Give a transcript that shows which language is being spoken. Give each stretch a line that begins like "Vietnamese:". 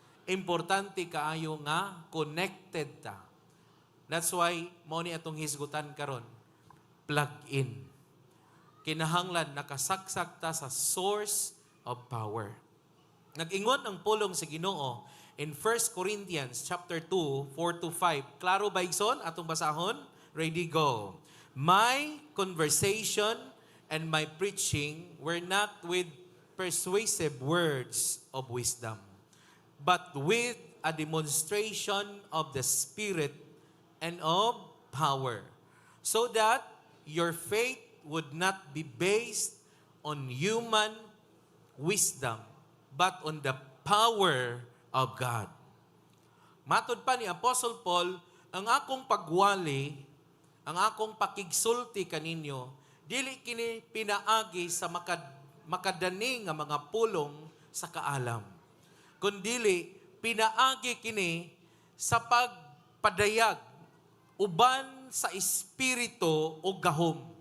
Cebuano: Importante kaayo nga connected ta.
English: That's why
Cebuano: mo ni atong hisgutan karon, plug in. Kinahanglan nakasaksak ta sa source of power. Nag-ingon ang pulong sa Ginoo in 1 Corinthians chapter 2, 4-5. Klaro ba igsoon atong basahon? Ready, go.
English: My conversation and my preaching were not with persuasive words of wisdom, but with a demonstration of the Spirit and of power, so that your faith would not be based on human wisdom, but on the power of God.
Cebuano: Matod pa ni Apostle Paul, ang akong pagwali, ang akong pakigsulti kaninyo, dili kini pinaagi sa makadani nga mga pulong sa kaalam. Kundili, pinaagi kini sa pagpadayag, uban sa espiritu o gahom.